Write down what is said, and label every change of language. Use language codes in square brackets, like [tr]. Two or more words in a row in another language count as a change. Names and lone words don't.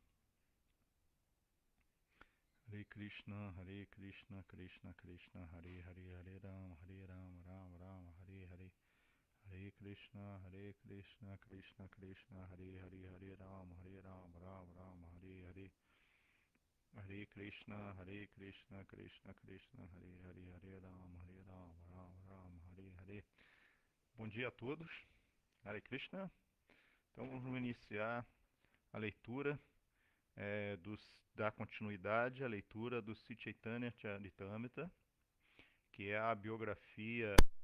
[pt] Hare Krishna, Krishna Krishna, Hare Hare, Hare Rama, Rama Rama, Hare Hare. Hare Krishna, Krishna Krishna, Hare Hare, Hare Rama, Rama Rama, Hare Hare. Hare Krishna, Krishna Krishna, Hare Hare, Hare Rama, Rama Rama, Hare Hare. Bom dia a todos. Hare Krishna. Então vamos iniciar a leitura da continuidade, a leitura do Sri Chaitanya Charitamrita, que é a biografia.